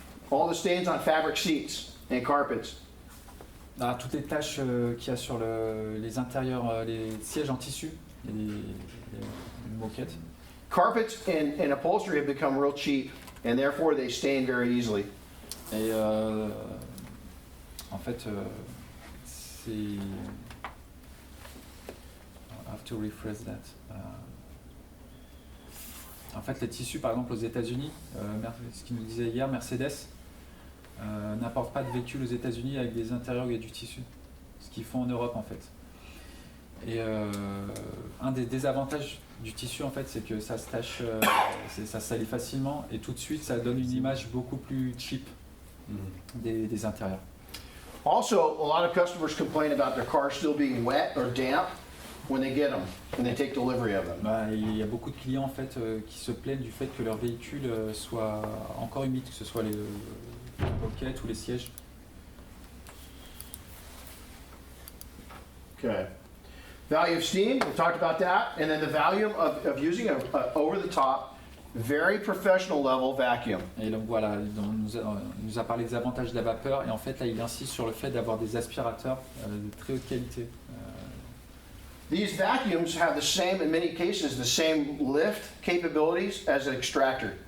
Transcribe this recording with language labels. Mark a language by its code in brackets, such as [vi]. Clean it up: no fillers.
[en] All the stains on fabric seats and carpets. [fr] Ah, toutes les taches qu'il y a sur les intérieurs, les sièges en tissu, et les moquettes. [en] Carpets and upholstery have become real cheap, and therefore they stain very easily. [fr] Et en fait, c'est. [en] I have to rephrase that. [fr] En fait, les tissus, par exemple, aux États-Unis, ce qu'il nous disait hier, Mercedes n'importe pas de véhicule aux États-Unis avec des intérieurs où il y a du tissu. Ce qu'ils font en Europe, en fait. Et un des désavantages du tissu, en fait, c'est que ça se tache, ça se salit facilement, et tout de suite, ça donne une image beaucoup plus cheap des intérieurs. [en] Also, a lot of customers complain about their cars still being wet or damp when they get them, when they take delivery of them. [fr] Bah, il y a beaucoup de clients en fait qui se plaignent du fait que leur véhicule soit encore humide, que ce soit les moquettes ou les sièges. [en] Okay. Value of steam, we talked about that, and then the value of using a over-the-top, very professional level vacuum. [fr] Et donc voilà, il nous a parlé des avantages de la vapeur et en fait là il insiste sur le fait d'avoir des aspirateurs de très haute qualité. [en] These vacuums have the same, in many cases, the same lift capabilities as an extractor.